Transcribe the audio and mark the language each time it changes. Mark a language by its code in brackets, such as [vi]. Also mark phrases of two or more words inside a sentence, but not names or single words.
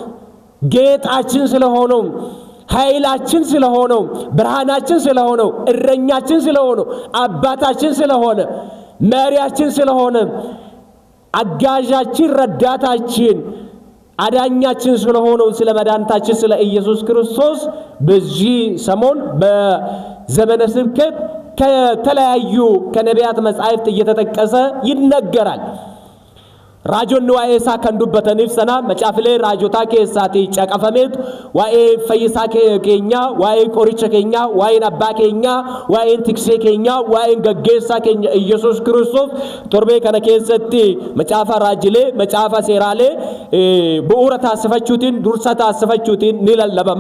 [am] ጌጣችን ስለሆነው ኃይላችን ስለሆነው ብርሃናችን ስለሆነው እረኛችን ስለሆነው አባታችን ስለሆነ መሪያችን ስለሆነ አጋዣችን ረዳታችን አዳኛችን ስለሆነው ስለ መድኃኒታችን ስለ ኢየሱስ ክርስቶስ በዚህ ሰሞን በዘመነ ስብከት ከተለያዩ ከነቢያት መጻሕፍት እየተጠቀሰ ይነገራል። [om] rajoonni waa'ee isaa kan dubbataniif sana macaafilee raajotaa keessaati caqafameet waa'ee fayyisaa keenya waa'ee qoricha keenya waa'ee abbaa keenya waa'ee tiksee keenya waa'ee gaggeessaa keenya Iyesuus Kiristoos torbee kana keessatti macaafa raajilee macaafa seeraalee bu'uura taasifachuutiin dursa taasifachuutiin ni lallabama.